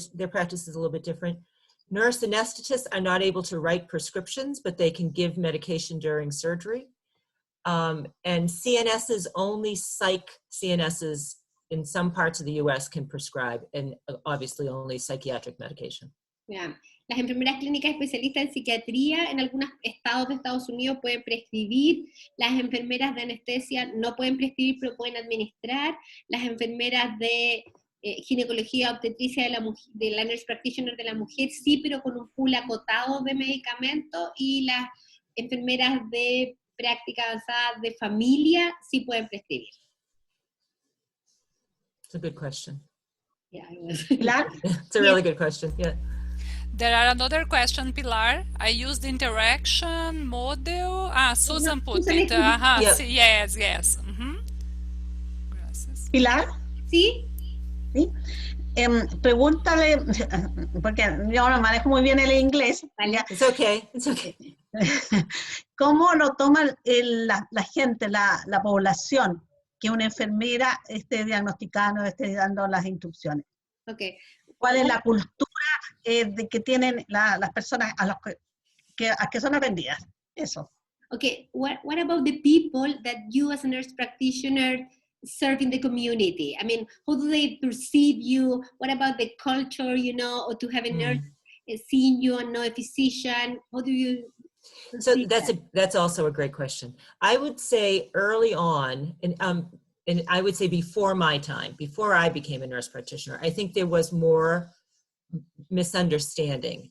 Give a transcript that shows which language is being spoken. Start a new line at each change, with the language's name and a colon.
English: Their practice is a little bit different. Nurse anesthetists are not able to write prescriptions, but they can give medication during surgery. And CNSs, only psych CNSs in some parts of the US can prescribe, and obviously only psychiatric medication. Yeah.
Spanish: Las enfermeras clínicas especialistas en psiquiatría en algunos estados de Estados Unidos pueden prescribir, las enfermeras de anestesia no pueden prescribir pero pueden administrar, las enfermeras de ginecología obstetricia de la nurse practitioner de la mujer sí, pero con un pool acotado de medicamentos, y las enfermeras de práctica avanzada de familia sí pueden prescribir.
English: It's a good question. Yeah, it was. It's a really good question. Yeah. There are another question, Pilar. I used the interaction model. Susan put it. Yep. Yes. Gracias. Pilar.
Spanish: ¿Sí? ¿Sí? Pregúntale, porque yo no manejo muy bien el inglés.
English: It's okay.
Spanish: ¿Cómo lo toma la gente, la población, que una enfermera esté diagnosticando, esté dando las instrucciones?
English: Okay.
Spanish: ¿Cuál es la cultura de que tienen las personas a que son atendidas? Eso.
English: Okay, what about the people that you as a nurse practitioner serve in the community? I mean, how do they perceive you? What about the culture, or to have a nurse seeing you and not a physician? How do you So that's also a great question. I would say early on, and I would say before my time, before I became a nurse practitioner, I think there was more misunderstanding.